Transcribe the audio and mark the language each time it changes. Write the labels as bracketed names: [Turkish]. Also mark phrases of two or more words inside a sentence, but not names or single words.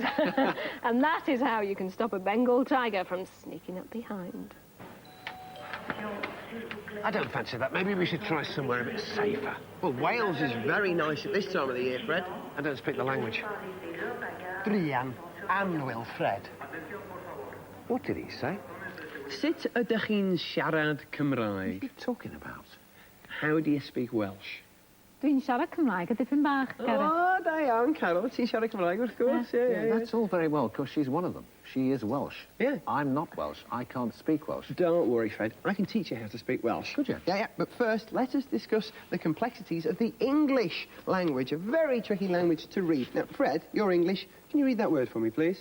[English] And that is how you can stop a Bengal tiger from sneaking up behind. I don't fancy that. Maybe we should try somewhere a bit safer. Well, Wales is very nice at this time of the year, Fred. I don't speak the language. Drian and Wilfred. What did he say? [Welsh] Sut ydych chi'n siarad [English] What [Welsh] Cymraeg? [English] are you talking about? How do you speak Welsh? [Welsh] Dwi'n siarad Cymraeg a dipyn bach, Gareth. Oh, da iawn, Carol. Ti'n siarad Cymraeg, wrth gwrs. [English] Yeah. That's all very well, because she's one of them. She is Welsh. Yeah. I'm not Welsh. I can't speak Welsh. Don't worry, Fred. I can teach you how to speak Welsh. Could you? Yeah. But first, let us discuss the complexities of the English language, a very tricky language to read. Now, Fred, you're English. Can you read that word for me, please?